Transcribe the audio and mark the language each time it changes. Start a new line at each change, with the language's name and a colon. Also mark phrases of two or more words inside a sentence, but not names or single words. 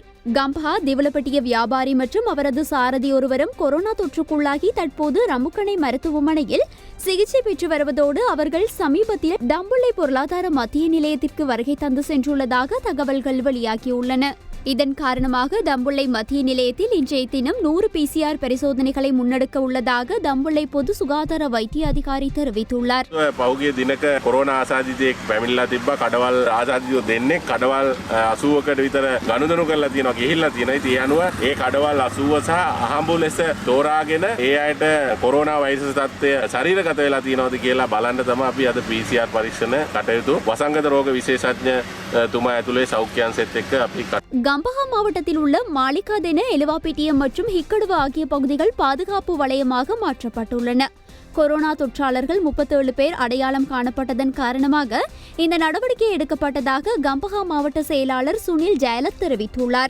Tamil: கம்பஹா திவலப்பட்டிய வியாபாரி மற்றும் அவரது சாரதி ஒருவரும் கொரோனா தொற்றுக்குள்ளாகி தற்போது ரமுக்கணை மருத்துவமனையில் சிகிச்சை பெற்று வருவதோடு அவர்கள் சமீபத்தில் தம்புள்ளை பொருளாதார மத்திய நிலையத்திற்கு வருகை தந்து சென்றுள்ளதாக தகவல்கள் வெளியாகியுள்ளன. இதன் காரணமாக தம்புள்ளை மத்திய நிலையத்தில் இன்றைய தினம் 100 PCR பரிசோதனைகளை முன்னெடுக்க உள்ளதாக தம்புள்ளை பொது சுகாதார வைத்திய அதிகாரி தெரிவித்துள்ளார்.
Sinhala: පෞගේ දිනක කොරෝනා ආසාදිතයෙක් පැමිණලා තිබ්බා. කඩවල් ආසාදිතයෝ දෙන්නේ කඩවල් 80කට විතර ගනුදෙනු කරලා තියෙනවා ගිහිල්ලා තියෙනවා. ඉතින් ඒ අනුව ඒ කඩවල් 80 සහ අහඹු ලෙස තෝරාගෙන ඒ අයට කොරෝනා වෛරස් තත්ත්වය ශරීරගත වෙලා තියෙනවද කියලා බලන්න තමයි අපි අද PCR පරීක්ෂණ කටයුතු වසංගත රෝග විශේෂඥ තුමා ඇතුලේ සෞඛ්‍ය අංශෙත් එක්ක අපි
Tamil: கம்பஹா மாவட்டத்தில் உள்ள மாலிகாதென, எலுவாபிட்டியம் மற்றும் ஹிக்கடுவ ஆகிய பகுதிகள் பாதுகாப்பு வலயமாக மாற்றப்பட்டுள்ளன. கொரோனா தொற்றாளர்கள் 37 பேர் அடையாளம் காணப்பட்டதன் காரணமாக இந்த நடவடிக்கை எடுக்கப்பட்டதாக கம்பஹா மாவட்ட செயலாளர் சுனில் ஜெயலத் தெரிவித்துள்ளார்.